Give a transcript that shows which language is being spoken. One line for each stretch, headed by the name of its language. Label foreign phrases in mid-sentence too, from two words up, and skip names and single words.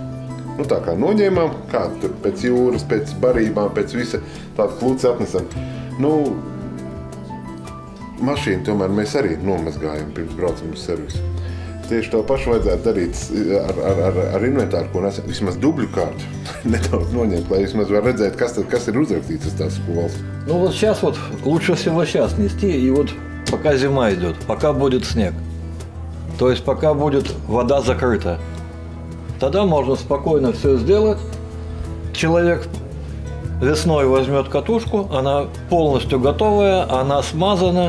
Latvian: Nu, tā kā noņēmām, kā tur pēc jūras, pēc barībām, pēc visa tāda kluci atnesam. Nu, mašīnu tomēr mēs arī nomazgājam pirms braucam uz servisu. Tieši to pašu vajadzētu darīt ar inventāru, ko nesam. Vismaz dubļu kārtu nedaudz noņemt, lai vismaz var redzēt, kas ir uzrakstīts uz tās spoles.
Russian: Ну вот сейчас вот лучше всего сейчас нести, и вот пока зима идет, пока будет снег. То есть пока будет вода закрыта. Тогда можно спокойно все сделать. Человек весной возьмет катушку, она полностью готовая, она смазана.